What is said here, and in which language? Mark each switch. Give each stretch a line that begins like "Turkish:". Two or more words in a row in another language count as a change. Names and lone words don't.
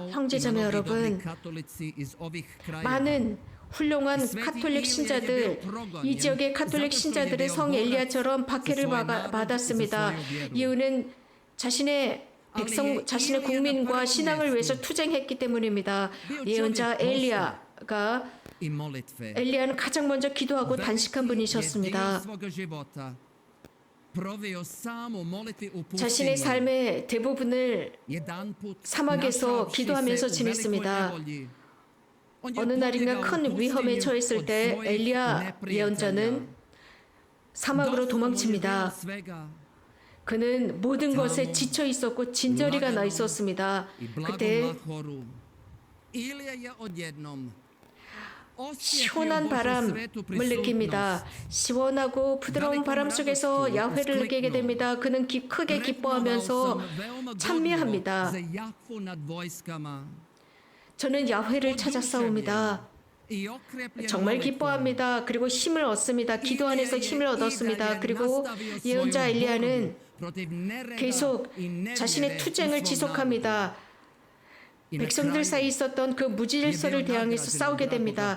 Korean: 형제자매 여러분, 많은 훌륭한 가톨릭 신자들, 이 지역의 가톨릭 신자들은 성 엘리야처럼 박해를 받았습니다. 이유는 자신의 백성, 자신의 국민과 신앙을 위해서 투쟁했기 때문입니다. 예언자 엘리야는 가장 먼저 기도하고 단식한 분이셨습니다.
Croatian: proveo samo molitvi u
Korean: 자신의
Croatian: pustinji.
Korean: 삶의 대부분을
Croatian: Jedanput
Korean: 사막에서
Croatian: našavši
Korean: 기도하면서
Croatian: se u
Korean: 지냈습니다.
Croatian: velikoj nevolji, on je
Korean: 어느 날인가
Croatian: pobjegao u
Korean: 큰 위험에
Croatian: pustinju
Korean: 처했을
Croatian: od
Korean: 때
Croatian: svojih
Korean: 엘리야
Croatian: neprijatelja.
Korean: 예언자는 사막으로
Croatian: Dosta mu je bilo
Korean: 도망칩니다.
Croatian: svega
Korean: 그는 모든 것에 지쳐 있었고 진저리가 나 있었습니다.
Croatian: i
Korean: 그때
Croatian: blagom lahoru. Ilija je odjednom osjetio
Korean: 시원한
Croatian: Božju svetu
Korean: 바람을 느낍니다.
Croatian: prisutnost.
Korean: 시원하고 부드러운 바람 속에서 야훼를 느끼게 됩니다. 그는 크게 기뻐하면서 찬미합니다.
Croatian: za Jahvu nad vojskama.
Korean: 저는 야훼를 찾아 싸웁니다.
Croatian: I okrepljen
Korean: 정말
Croatian: molitvom.
Korean: 기뻐합니다. 그리고 힘을 얻습니다. 기도 안에서 힘을 얻었습니다. 그리고 예언자 엘리야는 계속 자신의 투쟁을 지속합니다. 백성들 사이에 있었던 그 무질서를 대항해서 싸우게 됩니다.